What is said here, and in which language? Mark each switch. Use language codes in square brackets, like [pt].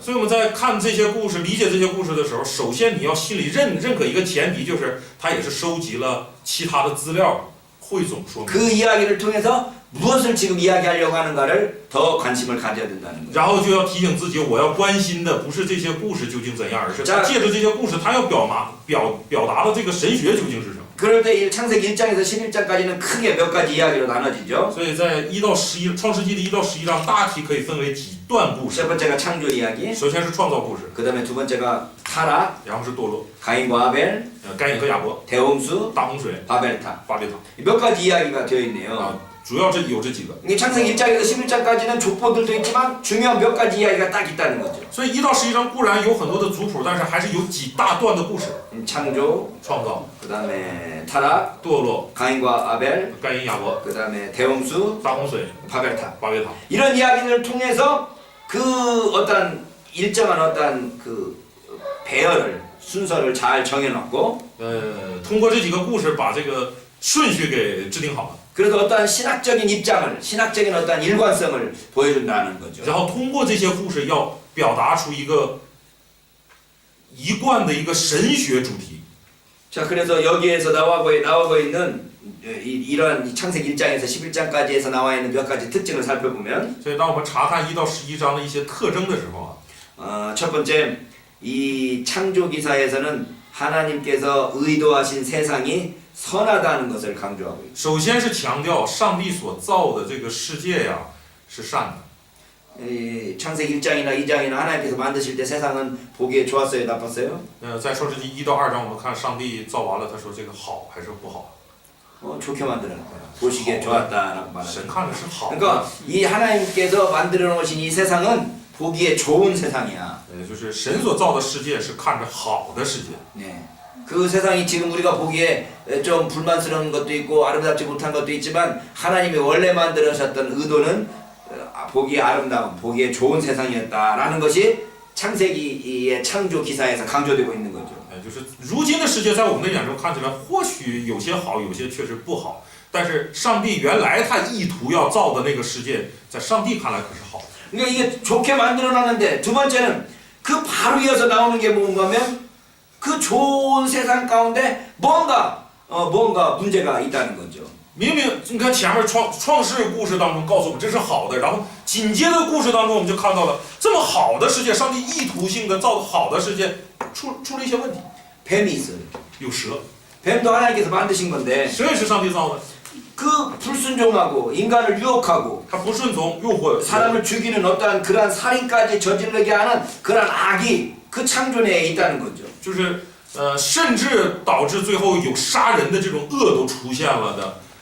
[zh] 所以我们在看这些故事、理解这些故事的时候，首先你要心里认可一个前提，就是他也是收集了其他的资料，汇总说明。 [ko] 그 이야기를 통해서 무엇을 지금 이야기하려고 하는가를 더 관심을 가져야 된다는 거죠. [zh] 然后就要提醒自己，我要关心的不是这些故事究竟怎样，而是他借着这些故事，他要表达的这个神学究竟是什么。 [ko] 그럴 때 창세기 1장에서 11장까지는 크게 몇 가지 이야기로 나눠지죠. [zh] 所以在1到11创世纪的1到11章，大体可以分为几段故事。 [ko] 첫 번째가 창조 이야기. [zh] 首先是创造故事， [ko] 그다음에 두 번째가 타락, [zh] 然后是堕落， [ko] 가인과 아벨, [zh] 该隐和亚伯， [ko] 대홍수, [zh] 大洪水， [ko] 바벨탑. [zh] 巴别塔 [ko] 몇 가지 이야기가 되어 있네요. [zh] 主要有这几个。 [ko] 이게 창세기 1장에서 11장까지는 족보들도 있지만 중요한 몇 가지 이야기가 딱 있다는 거죠. [zh] 所以1到11章固然有很多的族谱，但是还是有几大段的故事。 [ko] 창조, [zh] 创造、 [ko] 그다음에 타락, [zh] 堕落、 [ko] 가인과 아벨, [zh] 该隐、亚伯、 [ko] 그다음에 대홍수, [zh] 大洪水、 [ko] 바벨탑. [zh] 巴别塔。 [ko] 이런 이야기들을 통해서 그 어떤 일정한 어떤 그 배열을 순서를 잘 정해놓고 [zh] 通过这几个故事把这个顺序给制定好了， [ko] 그래서 어떠한 신학적인 입장을 신학적인 어떠한 일관성을 보여준다는 거죠. [zh] 然后通过这些故事要表达出一个一贯的一个神学主题。 [ko] 자, 그래서 여기에서 나오고 있는 이러한 창세기 1장에서 11장까지에서 나와 있는 몇 가지 특징을 살펴보면 [zh] 所以当我们查看1到11章的一些特征的时候啊， [ko] 첫 번째 이 창조 기사에서는 하나님께서 의도하신 세상이 선하다는 것을 강조하고 있습니다. [zh] 首先是强调上帝所造的这个世界呀是善的。 [ko] 이 창세기 1장이나 2장이나 하나님께서 만드실 때 세상은 보기에 좋았어요, 나빴어요? [zh] 在创世纪1到2章，我们看上帝造完了，他说这个好还是不好？ [ko] 좋게 만들어놨다. 보시기에 좋았다라고 말합니다. [zh] 神看的是好的。 [ko] 그러니까 이 하나님께서 만들어 놓으신 이 세상은 보기에 좋은 세상이야. [zh] 就是神所造的世界是看着好的世界。 [ko] 네. 그 세상이 지금 우리가 보기에 좀 불만스러운 것도 있고 아름답지 못한 것도 있지만 하나님이 원래 만들으셨던 의도는 보기에 아름다운, 보기에 좋은 세상이었다라는 것이 창세기의 창조 기사에서 강조되고 있는 거죠. [zh] 就是如今的世界在我们的眼中看起来或许有些好，有些确实不好，但是上帝原来他意图要造的那个世界，在上帝看来可是好。 [ko] 그러니까 이게 좋게 만들어놨는데 두 번째는 그 바로 이어서 나오는 게 뭔가 하면 그 좋은 세상 가운데 뭔가 문제가 있다는 거죠. [zh] 明明你看前面创世故事当中告诉我们这是好的，然后紧接着故事当中我们就看到了这么好的世界，上帝意图性的造的好的世界出了一些问题， [ko] 뱀이 있어요. [zh] 有蛇， [ko] 뱀도 하나님께서 만드신 건데 [zh] 蛇也是上帝造的， [ko] 그 불순종하고 인간을 유혹하고 [zh] 他不顺从诱惑， [ko] 사람을 죽이는 어떠한 그러한 살인까지 저지르게 하는 그러한 악이 그 창조 내에 있다는 거죠. [zh] 就是甚至导致最后有杀人的这种恶都出现了的，